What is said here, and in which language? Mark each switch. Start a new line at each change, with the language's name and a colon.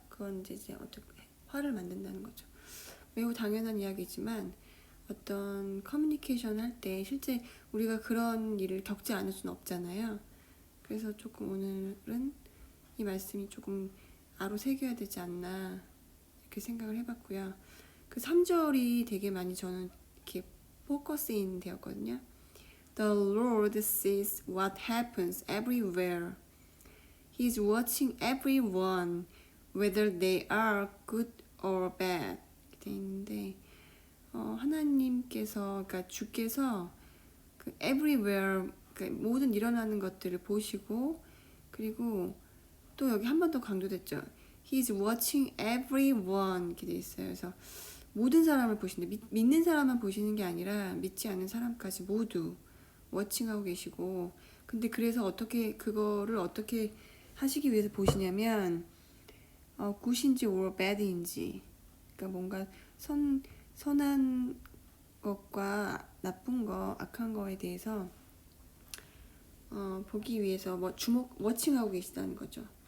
Korean: 그건 이제 어떻게 화를 만든다는 거죠. 매우 당연한 이야기지만 어떤 커뮤니케이션 할 때 실제 우리가 그런 일을 겪지 않을 수는 없잖아요. 그래서 조금 오늘은 이 말씀이 조금 아로 새겨야 되지 않나 이렇게 생각을 해봤고요. 그 3절이 되게 많이 저는 이렇게 포커스인 되었거든요.
English: The Lord sees what happens everywhere. He is watching everyone, whether they are good or bad.
Korean: 이렇게 돼 있는데 하나님께서, 그러니까 주께서 그 everywhere, 그러니까 모든 일어나는 것들을 보시고, 그리고 또 여기 한 번 더 강조됐죠.
English: He is watching everyone
Korean: 이렇게 돼 있어요. 그래서 모든 사람을 보시는데 믿는 사람만 보시는 게 아니라 믿지 않는 사람까지 모두 워칭하고 계시고, 근데 그래서 그거를 어떻게 하시기 위해서 보시냐면 굿인지 or bad인지, 그러니까 뭔가 선한 것과 나쁜 거, 악한 거에 대해서 보기 위해서 워칭하고 계시다는 거죠.